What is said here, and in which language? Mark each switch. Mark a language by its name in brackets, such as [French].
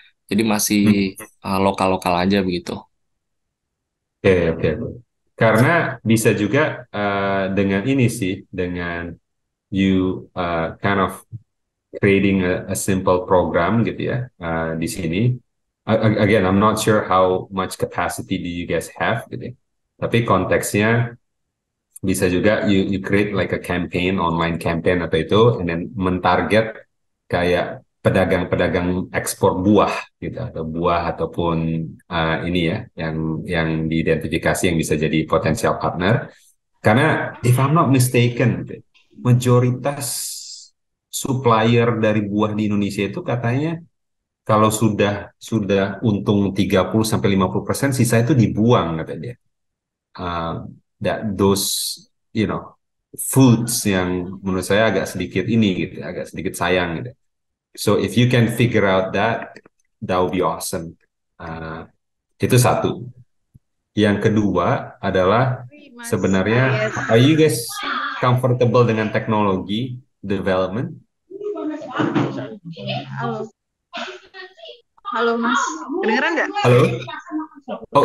[Indonesian] Jadi masih lokal-lokal aja begitu. Oke, oke. Karena bisa juga dengan ini sih, dengan [English] you kind of creating a simple program [Indonesian] gitu ya di sini. [English] Again, I'm not sure how much capacity do you guys have [Indonesian] gitu ya. Tapi konteksnya bisa juga [English] you create like a campaign, online campaign [Indonesian] atau itu, and then mentarget kayak pedagang-pedagang ekspor buah gitu atau buah ataupun ini ya yang diidentifikasi yang bisa jadi potensial partner. Karena [English] if I'm not mistaken, [Indonesian] gitu, majoritas supplier dari buah di Indonesia itu katanya kalau sudah untung 30-50%, sisa itu dibuang kata dia. [English] That those foods [Indonesian] yang menurut saya agak sedikit ini gitu, agak sedikit sayang gitu. [English] So if you can figure out that would be awesome. [Indonesian] Itu satu. Yang kedua adalah sebenarnya [English] are you guys comfortable [Indonesian] dengan teknologi development? Halo, halo Mas, kedengeran nggak? Halo. Oh